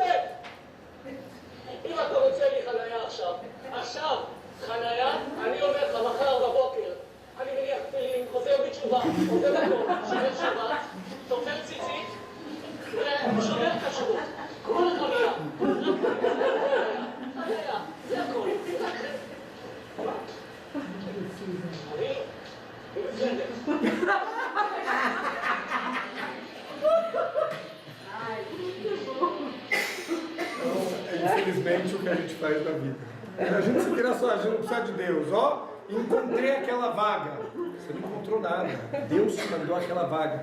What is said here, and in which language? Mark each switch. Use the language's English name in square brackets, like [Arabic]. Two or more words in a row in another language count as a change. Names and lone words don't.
[Hebrew] אם אתה רוצה לי חניה עכשיו חניה, אני אומר לך מחר בבוקר, אני מניח תפילין, חוזר בתשובה, עוזב הכל, שומר שבת, תופר ציצית, ושומר כשרות. כל החניה. חניה, זה הכל. אני בסדר. [Portuguese] Infelizmente, o que a gente faz na vida. A gente se tira só, a gente não precisa de Deus. Ó, encontrei aquela vaga. Você não encontrou nada. Deus te mandou aquela vaga.